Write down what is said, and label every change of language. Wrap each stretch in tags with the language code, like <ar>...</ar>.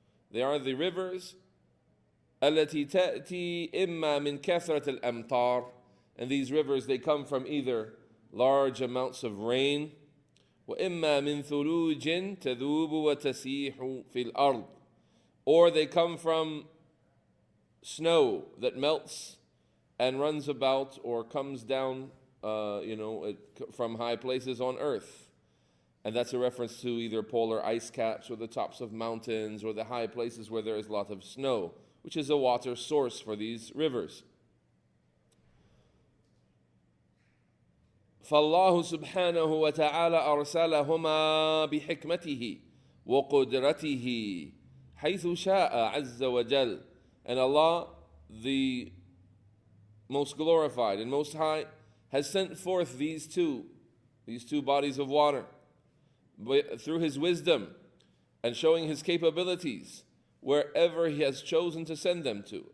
<en>They are the rivers</en> <ar>التي تأتي إما من كثرة الأمطار,</ar> <en>and these rivers, they come from either large amounts of rain,</en> <ar>وإما من ثلوج تذوب وتسيح في الأرض,</ar> <en>or they come from snow that melts and runs about or comes down from high places on earth. And that's a reference to either polar ice caps or the tops of mountains or the high places where there is a lot of snow, which is a water source for these rivers.</en> <ar>فالله سبحانه وتعالى أرسلهما بحكمته وقدرته حيث شاء عز وجل.</ar> <en>And Allah, the most glorified and most high, has sent forth these two bodies of water through His wisdom and showing His capabilities wherever He has chosen to send them to.</en>